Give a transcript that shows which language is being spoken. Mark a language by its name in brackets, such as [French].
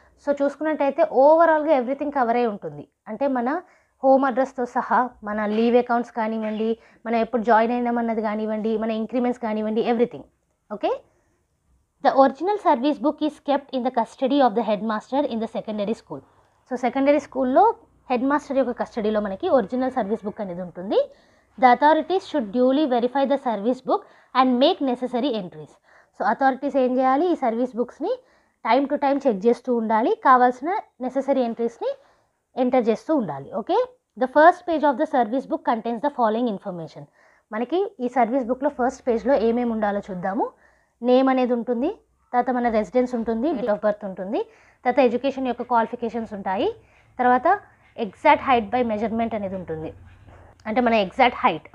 [Telugu] So చూసుకున్నట్టయితే ఓవరాల్గా everything cover అయి ఉంటుంది, అంటే మన హోమ్ అడ్రస్తో సహా మన లీవ్ అకౌంట్స్ కానివ్వండి, మనం ఎప్పుడు జాయిన్ అయినామన్నది కానివ్వండి, మన ఇంక్రిమెంట్స్ కానివ్వండి, everything. [English] Okay, the original service book is kept in the custody of the head master in the secondary school. [Telugu] So secondary స్కూల్లో హెడ్ మాస్టర్ యొక్క కస్టడీలో మనకి ఒరిజినల్ సర్వీస్ బుక్ అనేది ఉంటుంది. [English] The authorities should duly verify the service book and make necessary entries. [Telugu] So authorities ఏం చేయాలి, ఈ service బుక్స్ని time to time check చేస్తూ ఉండాలి, కావాల్సిన నెసెసరీ ఎంట్రీస్ని ఎంటర్ చేస్తూ ఉండాలి. [English] Okay, the first page of the service book contains the following information. [Telugu] మనకి ఈ సర్వీస్ బుక్లో ఫస్ట్ పేజ్లో ఏమేమి ఉండాలో చూద్దాము. నేమ్ అనేది ఉంటుంది, తర్వాత మన రెసిడెన్స్ ఉంటుంది, డేట్ ఆఫ్ బర్త్ ఉంటుంది, తర్వాత ఎడ్యుకేషన్ యొక్క క్వాలిఫికేషన్స్ ఉంటాయి, తర్వాత [English] exact height by measurement [Telugu] అనేది ఉంటుంది, అంటే మన ఎగ్జాక్ట్ హైట్.